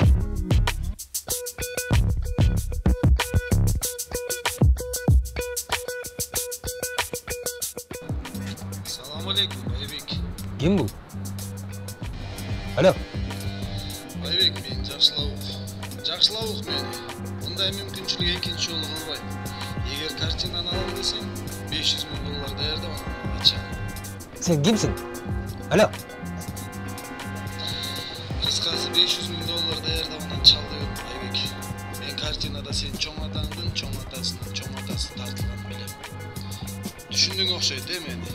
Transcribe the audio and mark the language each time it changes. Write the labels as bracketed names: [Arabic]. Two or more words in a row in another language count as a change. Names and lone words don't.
[Kyrgyz] Салам алейкум, Байбек. Ким бул? Alo. Байбек, мен Жакшылаук мени. Мындай мүмкүнчүлүк экинчи жолу кылбайм. Эгер картинаны алам десең, $500,000 даярдап анан ачам. [Turkish] Sen kimsin? Alo. [Kyrgyz] Кыскасы $500,000 даярдап анан чал деп Байбек. Мен картинада сен чоң атаңдын чоң атасы тартылганын билем. Түшүндүң окшойт мени.